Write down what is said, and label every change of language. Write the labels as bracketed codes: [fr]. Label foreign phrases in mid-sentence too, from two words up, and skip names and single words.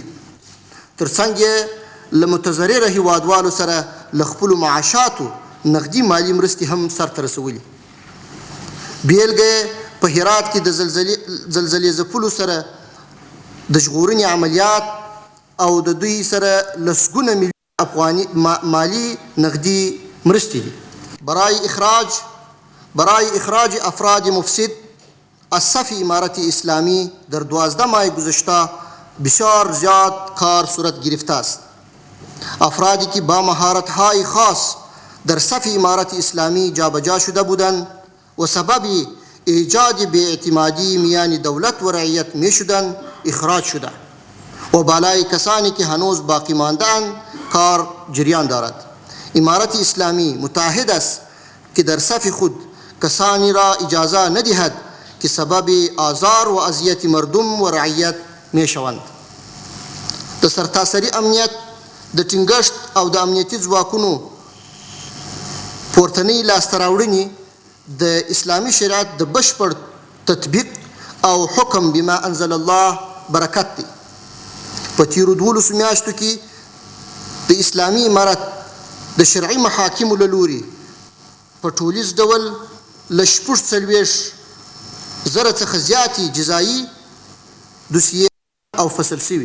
[ps] ترڅنګ یې له متضرره هیوادوالو سره له خپلو معاشاتو نقدي مالي مرستې هم سرته رسولي. بیلګه په هرات کې د زلزلې ځپلو سره د ژغورنې عملیات او د دوی سره لسګونه میلیون افغاني مالي نقدي مرستې دي. [fa] برای اخراج افراد مفسد از صف امارت اسلامی در 12 ماه گذشته بسیار زیاد کار صورت گرفته است. افرادی که با مهارت‌های خاص در صف امارت اسلامی جابجا شده بودند و سبب ایجاد بی‌اعتمادی میان دولت و رعیت می شدند اخراج شده و بالای کسانی که هنوز باقی مانده‌اند کار جریان دارد. امارت اسلامی متعهد است که در صف خود کسانی را اجازه ندهد که سبب آزار و اذیت مردم و رعیت می شوند. [ps] د سرتاسري امنیت د ټینګښت او د امنیتي ځواکونو پورتنۍ لاسته راوړنې د اسلامي شریعت د بشپړ تطبیق او [ar] حکم بما انزل الله [ps] برکت دی. په تیرو 12 میاشتو کې د اسلامي امارت د شرعي محاکمو له لوري په ټولیز ډول له 40,000 څخه زیاتې جزایي دوسیې او فصل سوي.